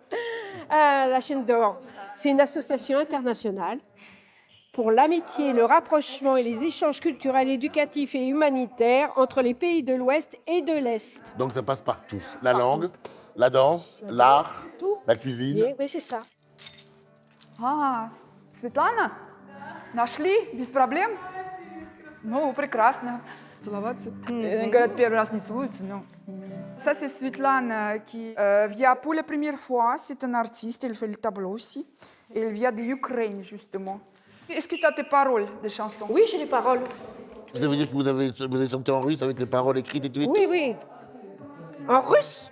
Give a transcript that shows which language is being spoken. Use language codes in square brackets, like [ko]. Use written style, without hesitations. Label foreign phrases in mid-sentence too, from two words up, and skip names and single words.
[fr] La chaîne d'or, c'est une association internationale pour l'amitié, le rapprochement et les échanges culturels, éducatifs et humanitaires entre les pays de l'Ouest et de l'Est. Donc ça passe partout. La langue, la danse, l'art, Tout. la cuisine. Oui, c'est ça. [ru] Светлана, нашли без проблем? Ну, прекрасно. Целоваться. Говорят, первый раз не целуются, но... [fr] Ça, c'est Svetlana qui vient pour la première fois. C'est un artiste, elle fait le tableau aussi. Et elle vient de l'Ukraine, justement. Est-ce que tu as tes paroles de chansons? Oui, j'ai les paroles. Ça veut dire que vous avez chanté en russe avec les paroles écrites et tout? Oui. En russe,